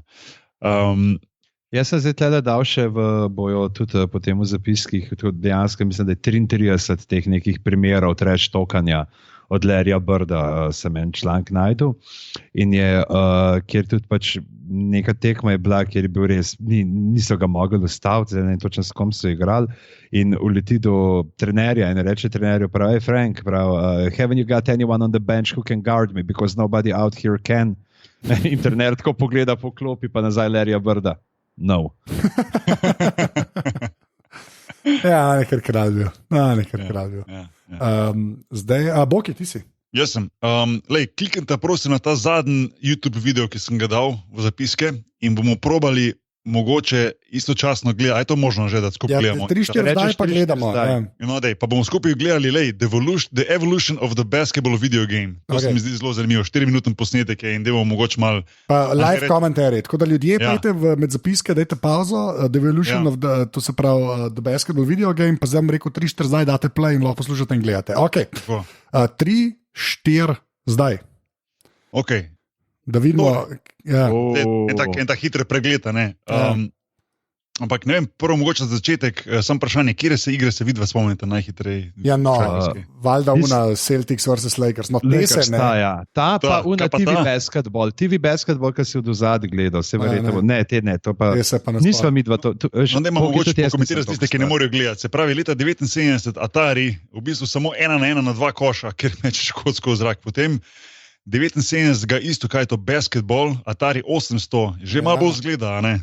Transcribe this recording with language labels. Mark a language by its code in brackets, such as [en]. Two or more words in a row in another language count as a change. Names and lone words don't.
[sl] Jaz sem zdaj tle dal še v bojo tudi po tem v zapiskih, dejansko mislim, da je 33 teh nekih primerov trash talkanja od Larryja Birda, sem en članek najdel in je, kjer tudi pač neka tekma je bila, kjer je bil res, niso ga mogli ustaviti, zdaj ne točno s kom so igrali in uleti do trenerja in reče trenerju, prav, hey Frank, prav, [en] haven't you got anyone on the bench who can guard me, because nobody out here can. [sl] In trener tako pogleda po klopi pa nazaj Larryja Birda. No. Ja, nekaj kraljev. Zdaj, Boki, ti si? Jaz sem. Kliknite prosim na ta zadnji YouTube video, ki sem ga dal v zapiske in bomo probali mogoče istočasno gledati. Je to možno že, da skupaj gledamo? 3-4 zdaj pa gledamo. Pa bomo skupaj gledali The Evolution of the Basketball Video Game. To se mi zdi zelo zanimivo. 4-minuten posnetek je in dajmo mogoče malo... Live komentarji. Tako da ljudje pejte med zapiske, dajte pauzo. The Evolution of the, to se pravi, the Basketball Video Game, pa zdaj bom rekel 3-4 zdaj, date play in lahko poslušate in gledate. 3-4 zdaj. Ok. Da vidimo, en tak hiter pregled, ne. Ampak ne vem, prvo mogoče za začetek, samo vprašanje, kje se igre se vidva spomnite najhitreje? Ja, valjda una Celtics vs. Lakers. No, Lakers, ta pa una TV basketball. TV basketball, ki si od vzad gledal, se verjetno. Ne, to pa nisva midva to. No, ne imamo mogoče pokomentirati tiste, ki ne morejo gledati. Se pravi, leta 79 Atari, v bistvu samo 1-1 na 2 koša, ker mečeš kocko v zrak. Potem 79 isto, kaj je to basketball, Atari 800, že malo bolj zgleda, ne?